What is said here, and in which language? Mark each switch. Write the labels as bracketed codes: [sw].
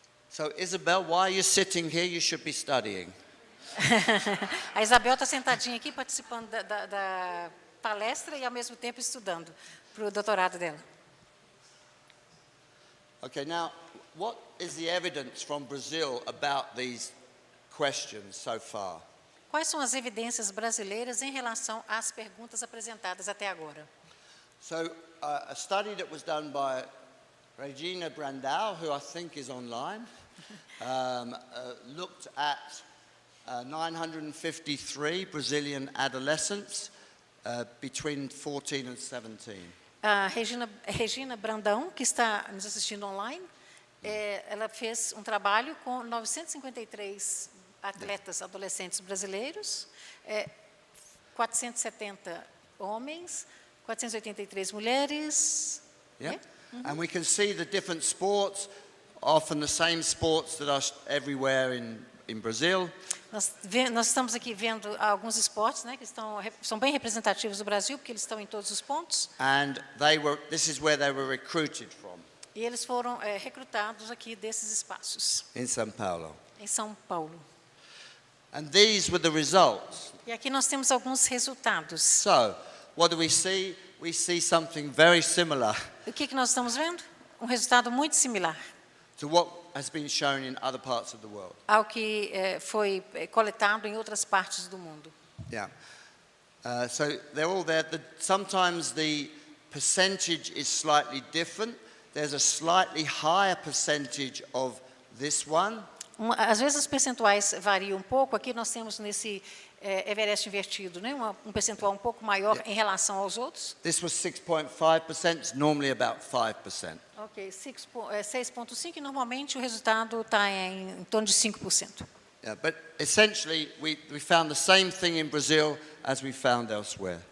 [en] So Isabel, while you're sitting here, you should be studying. [pt] A Isabel está sentadinha aqui, participando da palestra e, ao mesmo tempo, estudando para o doutorado dela. [en] Okay, now, what is the evidence from Brazil about these questions so far? [pt] Quais são as evidências brasileiras em relação às perguntas apresentadas até agora? [en] So, a study that was done by Regina Brandau, who I think is online, looked at 953 Brazilian adolescents between 14 and 17. [pt] A Regina Brandão, que está nos assistindo online, ela fez um trabalho com 953 atletas adolescentes brasileiros, 470 homens, 483 mulheres. [en] Yeah. And we can see the different sports, often the same sports that are everywhere in Brazil. [pt] Nós estamos aqui vendo alguns esportes, né, que são bem representativos do Brasil, porque eles estão em todos os pontos. [en] And this is where they were recruited from. [pt] E eles foram recrutados aqui desses espaços. [en] In São Paulo. [pt] Em São Paulo. [en] And these were the results. [pt] E aqui nós temos alguns resultados. [en] So, what do we see? We see something very similar [pt] O que nós estamos vendo? Um resultado muito similar. [en] to what has been shown in other parts of the world. [pt] ao que foi coletado em outras partes do mundo. [en] Yeah. So they're all there. Sometimes the percentage is slightly different. There's a slightly higher percentage of this one. [pt] Às vezes os percentuais variam um pouco. Aqui nós temos nesse Everest invertido, né? Um percentual um pouco maior em relação aos outros. [en] This was 6.5%, it's normally about 5%. [pt] Ok, 6,5% e normalmente o resultado está em torno de 5%. [en] Yeah, but essentially we found the same thing in Brazil as we found elsewhere.